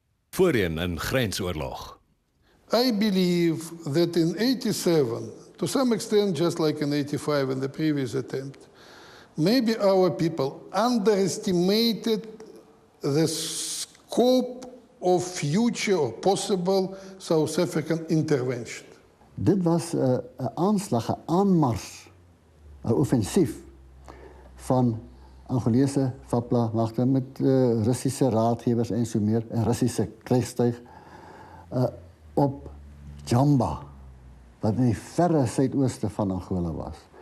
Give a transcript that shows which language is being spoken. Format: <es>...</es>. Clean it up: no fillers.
<af>Voorheen in grensoorlog.</af> <en>I believe that in 87, to some extent just like in 85 in the previous attempt, maybe our people underestimated the scope of future or possible South African intervention.</en> <af>Dit was 'n aanslag, 'n aanmars, 'n offensief van Angolese FAPLA-magte met Russiese raadgewers en so meer, en Russiese krijgstuig op Jamba, wat in die verre suidooste van Angola was.</af>